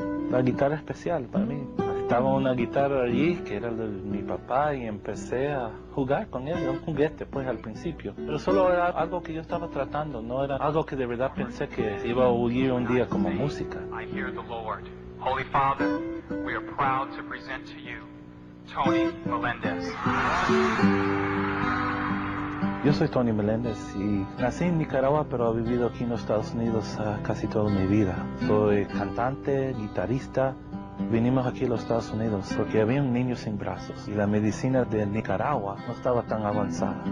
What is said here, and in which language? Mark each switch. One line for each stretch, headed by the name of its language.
Spanish: La guitarra especial para mí. Estaba una guitarra allí que era de mi papá y empecé a jugar con ella, un juguete pues al principio. Pero solo era algo que yo estaba tratando, no era algo que de verdad pensé que iba a oír un día como música.
English: I hear the Lord. Holy Father, we are proud to present to you Tony Melendez.
Spanish: Yo soy Tony Melendez y nací en Nicaragua, pero he vivido aquí en los Estados Unidos casi toda mi vida. Soy cantante, guitarrista. Vinimos aquí a los Estados Unidos porque había un niño sin brazos y la medicina de Nicaragua no estaba tan avanzada.